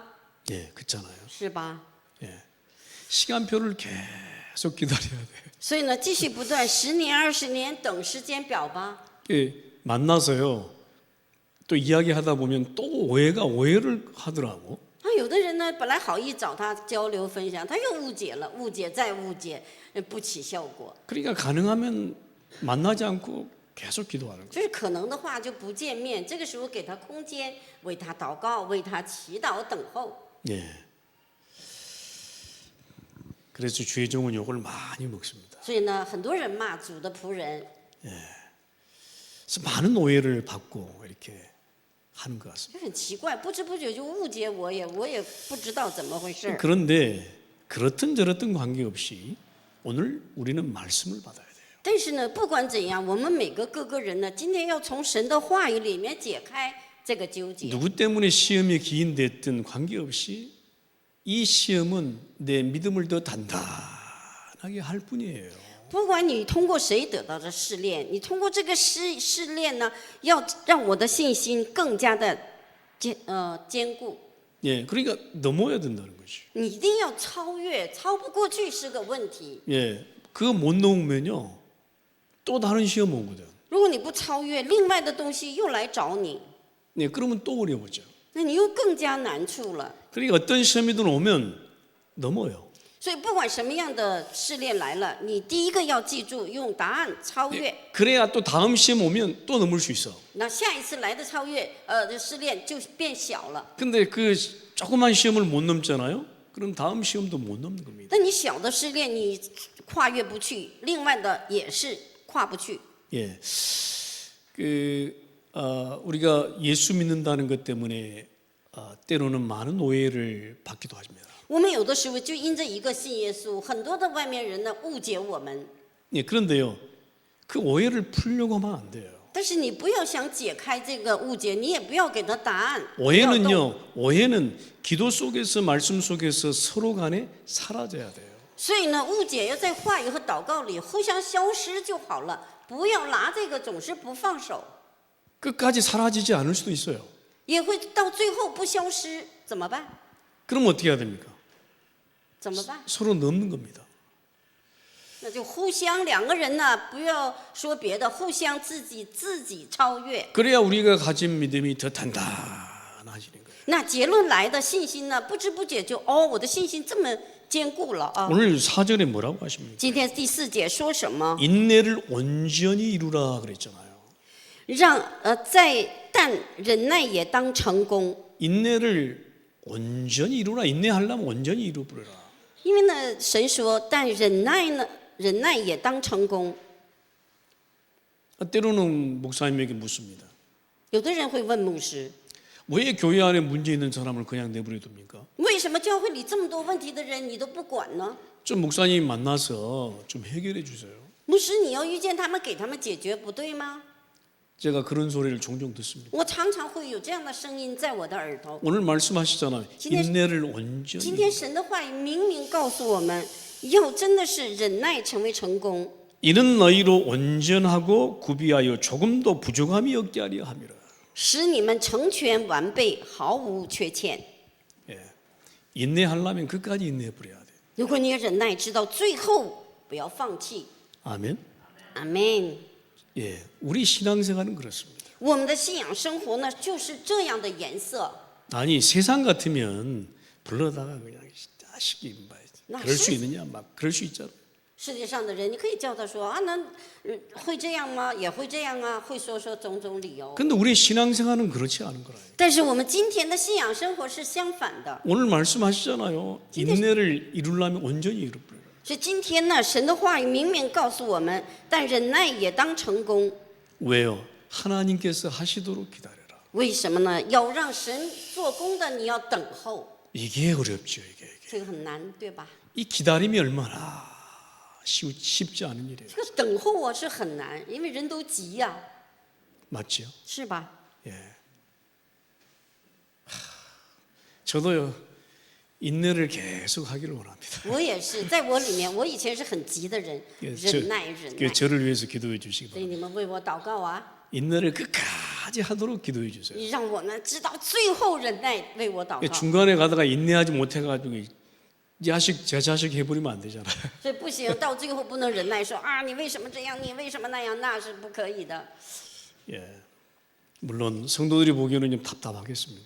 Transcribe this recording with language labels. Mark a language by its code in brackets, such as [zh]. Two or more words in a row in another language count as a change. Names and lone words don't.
[ko] 예, 그렇잖아요. [zh] 是吧？ [ko] 예, 시간표를 계속 기다려야 돼. [zh] 所以呢，继续不断，10年、20年，等时间表吧。 [ko] 예, 만나서요. 또 이야기하다 보면 또 오해를 하더라고. [zh] 那有的人呢，本来好意找他交流分享，他又误解了，误解再误解，不起效果。 [ko] 그러니까 가능하면 만나지 않고 계속 기도하는 거예요. [zh] 就是可能的话就不见面，这个时候给他空间，为他祷告，为他祈祷，等候。 [ko] 예. 그래서 주의 종은 욕을 많이 먹습니다. [zh] 所以呢，很多人骂主的仆人， [ko] 그래서 많은 오해를 받고 이렇게 하는 것 같습니다. [zh] 就很奇怪，不知不觉就误解我也不知道怎么回事。 [ko] 그런데 그렇든 저렇든 관계없이 오늘 우리는 말씀을 받아야 돼요. [zh] 但是呢，不管怎样，我们每个个人呢，今天要从神的话语里面解开这个纠结。 [ko] 누구 때문에 시험이 기인됐든 관계없이 이 시험은 내 믿음을 더 단단하게 할 뿐이에요. [zh] 不管你通过谁得到的试炼，你通过这个试炼呢，要让我的信心更加的坚固。 [ko] 예, 그러니까 넘어야 된다는 거지. [zh] 你一定要超越，超不过去是个问题。 [ko] 예, 그거 못 넘으면요 또 다른 시험 오거든. [zh] 如果你不超越，另外的东西又来找你， [ko] 네, 그러면 또 어려워져. [zh] 那你又更加难处了。 [ko] 그러니까 어떤 시험이든 오면 넘어요. [zh] 所以不管什么样的试炼来了，你第一个要记住，用答案超越。 [ko] 그래야 또 다음 시험 오면 또 넘을 수 있어. [zh] 那下一次来的超越，试炼就变小了。 [ko] 근데 그 조그만 시험을 못 넘잖아요. 그럼 다음 시험도 못 넘는 겁니다. [zh] 但你小的试炼你跨越不去，另外的也是跨不去。 [ko] 예, 우리가 예수 믿는다는 것 때문에 때로는 많은 오해를 받기도 합니다. [zh] 我们有的时候就因着一个信耶稣，很多的外面人呢误解我们。 [ko] 예, 그런데요, 그 오해를 풀려고 하면 안 돼요. [zh] 但是你不要想解开这个误解，你也不要给他答案。不要动 [ko] 오해는 기도 속에서 말씀 속에서 서로 간에 사라져야 돼요. [zh] 所以呢，误解要在话语和祷告里互相消失就好了，不要拿这个总是不放手， [ko] 끝까지 사라지지 않을 수도 있어요. [zh] 也会到最后不消失，怎么办？ [ko] 그럼 어떻게 해야 됩니까? [zh] 怎么办？ [ko] 서로 넘는 겁니다. [zh] 那就互相两个人呢，不要说别的，互相自己超越。 [ko] 그래야 우리가 가진 믿음이 더 단단해지는 거예요. [zh] 那结论来的信心呢，不知不觉就我的信心这么坚固了啊。 [ko] 오늘 4절에 뭐라고 하십니까? [zh] 今天第4节说什么？ [ko] 인내를 온전히 이루라 그랬잖아요. [zh] 但忍耐也当成功。 [ko] 인내를 온전히 이루라. 인내하려면 온전히 이루어버려라. [zh] 因为呢，神说，但忍耐也当成功。 [ko] 때로는 목사님에게 묻습니다. [zh] 有的人会问牧师， [ko] 왜 교회 안에 문제 있는 사람을 그냥 내버려 둡니까? [zh] 为什么教会里这么多问题的人你都不管呢？ [ko] 좀 목사님 만나서 좀 해결해 주세요. [zh] 牧师，你要遇见他们，给他们解决，不对吗？ [ko] 제가 그런 소리를 종종 듣습니다. [zh] 我常常会有这样的声音在我的耳朵。 [ko] 오늘 말씀하시잖아요. 인내를 온전히. [zh] 今天神的话语明明告诉我们，要真的是忍耐成为成功。 [ko] 이는 너희로 온전하고 구비하여 조금도 부족함이 없게 하려 함이라. [zh] 使你们成全完备，毫无缺欠。 [ko] 예. 인내하려면 끝까지 인내해 버려야 돼. [zh] 如果你忍耐，直到最后，不要放弃。 [ko] 아멘. [zh] 阿门。 [ko] 예, 우리 신앙생활은 그렇습니다. [zh] 我们的信仰生活呢，就是这样的颜色。 [ko] 아니 세상 같으면 불러다가 그냥 자식이 뭐 나 그럴 수 실- 있느냐 막 그럴 수 있잖아. [zh] 世界上的人，你可以叫他说啊，那会这样吗？也会这样啊，会说种种理由。 [ko] 근데 우리 신앙생활은 그렇지 않은 거라요. [zh] 但是我们今天的信仰生活是相反的。 [ko] 오늘 말씀하시잖아요. 인내를 이루려면 온전히 이루라. [zh] 所以今天呢，神的话语明明告诉我们，但忍耐也当成功。 [ko] 왜요? 하나님께서 하시도록 기다려라. [zh] 为什么呢？要让神做工的，你要等候， [ko] 이게 어렵죠, 이게. [zh] 这个很难，对吧？ [ko] 이 기다림이 얼마나 쉽지 않은 일이에요. [zh] 这个等候啊是很难，因为人都急呀、 [ko] 맞죠? [zh] 是吧？ [ko] 예. 저도요 인내를 계속 하기를 원합니다. [zh] 我也是，在我里面，我以前是很急的人， [ko] 예, [zh] 忍耐，忍耐。 [ko] 저를 위해서 기도해 주시기 [zh] 所以 [ko] 바랍니다. [zh] 你们为我祷告啊， [ko] 인내를 끝까지 하도록 기도해 주세요. [zh] 你让我呢知道最后忍耐，为我祷告。 [ko] 중간에 가다가 인내하지 못해가지고 제 자식 해버리면 안 되잖아요. [zh] 所以不行，到最后不能忍耐，说啊，你为什么这样？你为什么那样？那是不可以的。 [ko] 예. 물론 성도들이 보기에는 좀 답답하겠습니다.